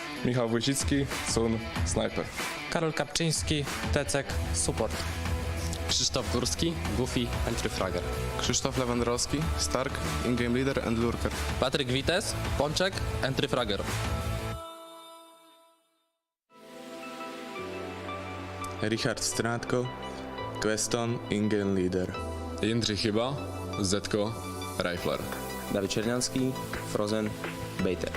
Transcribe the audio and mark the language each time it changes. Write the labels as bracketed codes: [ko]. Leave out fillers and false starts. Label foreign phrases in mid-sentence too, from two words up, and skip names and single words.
[en] Michał Wójcicki, Sun, Sniper. Karol Kapczyński, Tecek, Support. Krzysztof Górski, Goofy, Entry Fragger. Krzysztof Lewandowski, Stark, In-Game Leader and Lurker. Patryk Wites, Pączek, Entry Fragger. Richard Strátko, Queston, In-Game Leader. Jindřich Chyba, Zetko, Rifler. Dawid Czernianski, Frozen, Baiter.